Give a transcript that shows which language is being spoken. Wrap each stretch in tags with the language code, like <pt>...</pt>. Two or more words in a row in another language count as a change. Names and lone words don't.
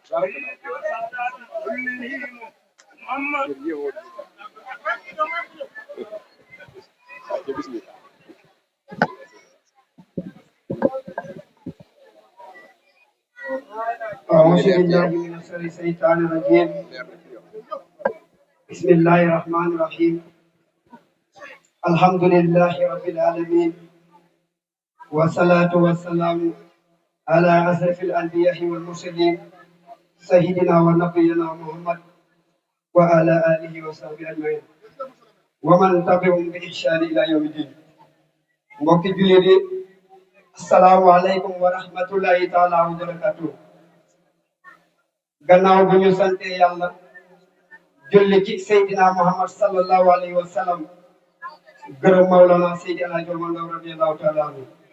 <ar>أعوذ بالله من الشيطان الرجيم بسم الله الرحمن الرحيم الحمد لله رب العالمين والصلاة والسلام على أشرف الأنبياء والمرسلين سيدنا ونبينا محمد وعلى آله وصحبه أجمعين ومن تبعهم بإحسان إلى يوم الدين</ar> <wo>mbokki jullit yi</wo> <ar>السلام عليكم ورحمة الله تعالى وبركاته</ar> <wo>gannaaw bu ñu sante yàlla julli ci Seydina Muhammad</wo> <ar>صلى الله عليه وسلم</ar> <wo>gërëm Mawlana Seydi Alaaji Omar Ndaw</wo> <ar>رضي الله تعالى عنه</ar>